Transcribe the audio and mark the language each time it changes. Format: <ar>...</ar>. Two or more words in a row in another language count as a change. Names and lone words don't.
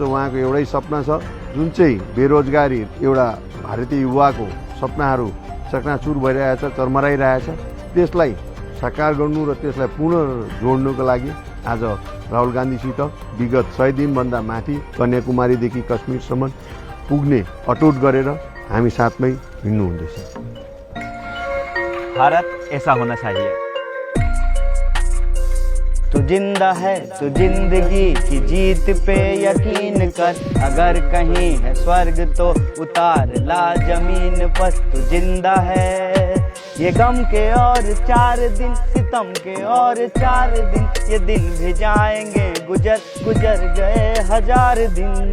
<ne>उहाँको एउटै सपना छ, जुन चाहिँ बेरोजगारी एउटा भारतीय युवाको सपनाहरू चकनाचुर भइरहेछ, चरमराइरहेछ, त्यसलाई साकार गर्नु र त्यसलाई पुनः जोड्नुको लागि आज राहुल गान्धीसित विगत 100 दिनभन्दा माथि कन्याकुमारीदेखि कश्मीरसम्म पुग्ने अटुट गरेर हामी साथमै हिँड्नु हुँदैछ।</ne> <hi>भारत ऐसा होना चाहिए। तू जिंदा है तो जिंदगी की जीत पे यकीन कर, अगर कहीं है स्वर्ग तो उतार ला जमीन पर। तू जिंदा है, ये गम के और 4 दिन, सितम के और 4 दिन, ये दिन भी जाएंगे गुजर गुजर गए 1000 दिन।</hi>